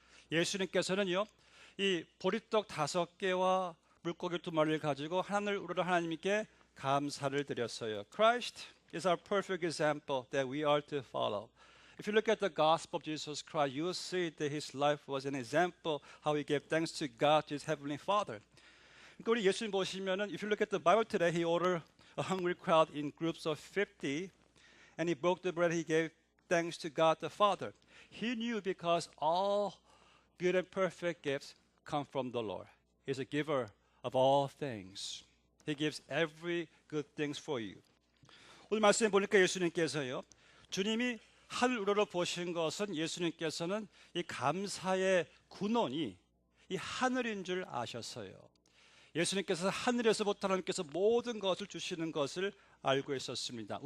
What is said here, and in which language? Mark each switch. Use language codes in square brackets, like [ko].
[ko] 예수님께서는요, 이 보리떡 5개와 물고기 2마리를 가지고 하늘을 우러러 하나님께 감사를 드렸어요. [en] Christ is our perfect example that we are to follow. If you look at the gospel of Jesus Christ, you will see that his life was an example how he gave thanks to God, his heavenly Father. [ko] 그러니까 우리 예수님 보시면은, [en] if you look at the Bible today, he ordered a hungry crowd in groups of 50, and he broke the bread. He gave thanks to God the Father. He knew because all good and perfect gifts come from the Lord. He's a giver of all things. He gives every good things for you. [ko] 오늘 말씀에 보니까 예수님께서요, 주님이 하늘 우러러 보신 것은, 예수님께서는 이 감사의 근원이 이 하늘인 줄 아셨어요. 예수님께서 하늘에서부터 하나님께서 모든 것을 주시는 것을 알고 있었습니다.